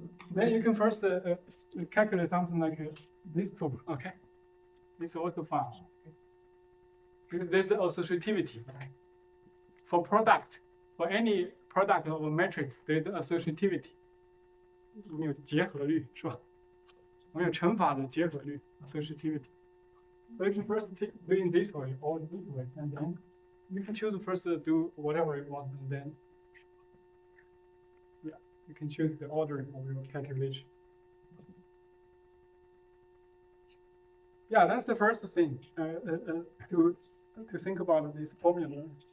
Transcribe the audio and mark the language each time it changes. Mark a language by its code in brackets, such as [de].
[en] Then you can first calculate something like this two. Okay, it's also fine. Okay? Because there's associativity. Okay? For product, for any product of a matrix, there's associativity. [zh] 没有结合律是吧？没有乘法的结合律 associativity. [en] So you can first do it this way or this way, and then you can choose first to do whatever you want, and then you can choose the ordering of your calculation. Yeah, that's the first thing to think about this formula.